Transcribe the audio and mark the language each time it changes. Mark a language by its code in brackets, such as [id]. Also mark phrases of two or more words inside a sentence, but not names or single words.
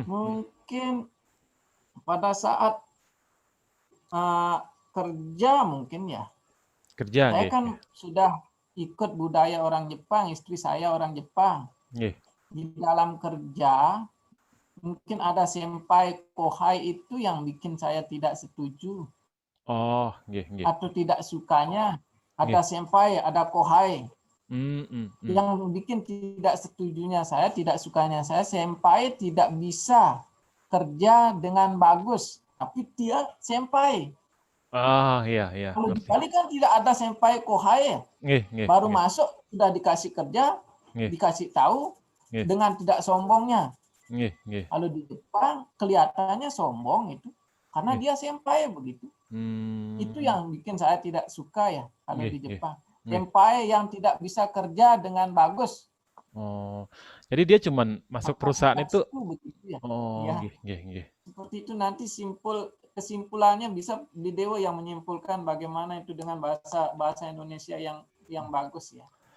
[id] Mungkin pada saat kerja mungkin ya. Kerja Saya nggih. kan sudah ikut budaya orang Jepang, istri saya orang Jepang. Nggih. Di dalam kerja mungkin ada [ja] senpai kohai [id] itu yang bikin saya tidak setuju [jv] Oh, nggih nggih. [id] atau tidak sukanya. Nggih. Ada senpai, ada kohai. Mm. Yang bikin tidak setujunya saya, tidak sukanya saya, senpai tidak bisa kerja dengan bagus, tapi dia senpai. Ah, iya iya, Kalau di ngerti. Bali kan tidak ada [ja] senpai kohai, [jv] Nggih nggih [id] baru nggih. masuk sudah dikasih kerja, Nggih dikasih tahu nggih dengan tidak sombongnya. [jv] nggih nggih [id] Kalau di Jepang kelihatannya sombong itu karena nggih. dia senpai begitu. Itu Hmm, yang bikin saya tidak suka ya kalau nggih di nggih Jepang. nggih. Senpai yang tidak bisa kerja dengan bagus. Oh, jadi dia cuman masuk perusahaan itu. Atasku begitu ya. Oh, Ya, [jv] nggih nggih nggih. [id] seperti itu nanti kesimpulannya bisa di Dewa yang menyimpulkan bagaimana itu dengan bahasa Indonesia yang bagus ya.